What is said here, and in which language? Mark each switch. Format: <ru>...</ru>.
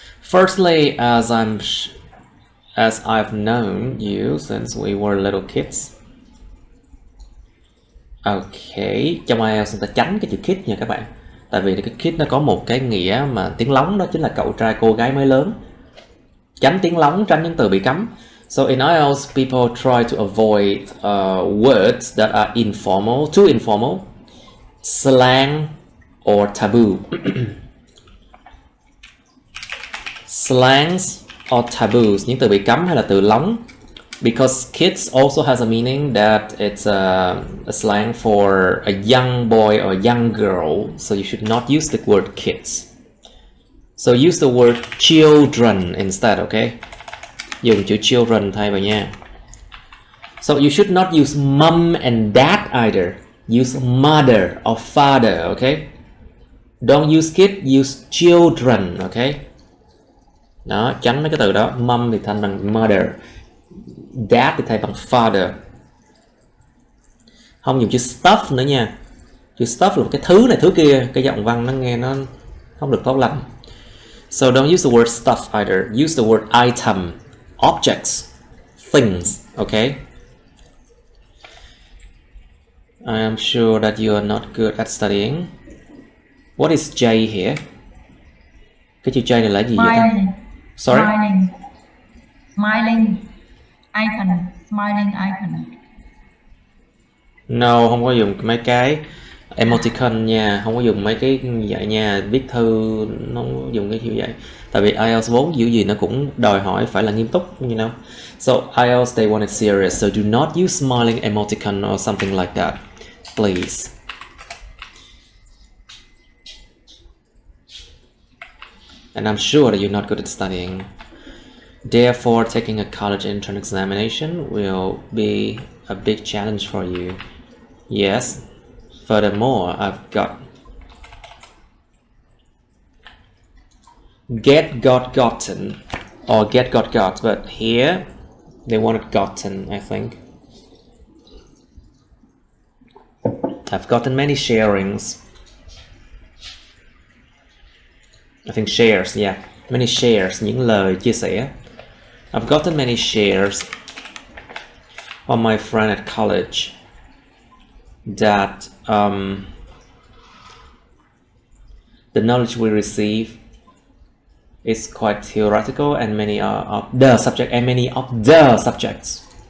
<en>Firstly, as I've known you since we were little kids.</en> <vi>Okay, trong IELTS chúng ta tránh cái chữ kid nha các bạn. Tại vì cái kid nó có một cái nghĩa mà tiếng lóng, đó chính là cậu trai cô gái mới lớn. Tránh tiếng lóng, tránh những từ bị cấm.</vi> <en>So in IELTS, people try to avoid words that are informal, too informal, slang or taboo. Slangs or taboos,</en> <vi>những từ bị cấm hay là từ lóng.</vi> <en>Because kids also has a meaning that it's a slang for a young boy or a young girl, so you should not use the word kids. So use the word children instead, okay?</en> <vi>Dùng chữ children thay vào nha.</vi> <en>So you should not use mom and dad either. Use mother or father, okay? Don't use kid, use children, okay?</en> <vi>Đó, tránh mấy cái từ đó. Mom thì thành bằng mother, dad thì thay bằng father. Không dùng chữ stuff nữa nha. Chữ stuff là một cái thứ này thứ kia, cái giọng văn nó nghe nó không được tốt lắm.</vi> <en>So don't use the word stuff either. Use the word item, objects, things, okay? I am sure that you are not good at studying. What is J here?</en> <vi>Cái chữ J này là gì vậy ta?</vi> <en>Sorry? Smiling icon. Smiling icon.</en> <vi>No, không có dùng mấy cái emoticon nha, không có dùng mấy cái như vậy nha. Viết thư nó không dùng cái như vậy. Tại vì IELTS vốn kiểu gì nó cũng đòi hỏi phải là nghiêm túc,</vi> <en>you know. So IELTS they want it serious, so do not use smiling emoticon or something like that, please. And I'm sure that you're not good at studying. Therefore, taking a college entrance examination will be a big challenge for you. Yes. Furthermore, I've got gotten or got, but here they wanted gotten, I think. I've gotten many sharings. I think shares, yeah. Many shares,</en> <vi>những lời chia sẻ.</vi> <en>I've gotten many shares from my friend at college that the knowledge we receive It's quite theoretical and many of the subject and many of the subjects.</en>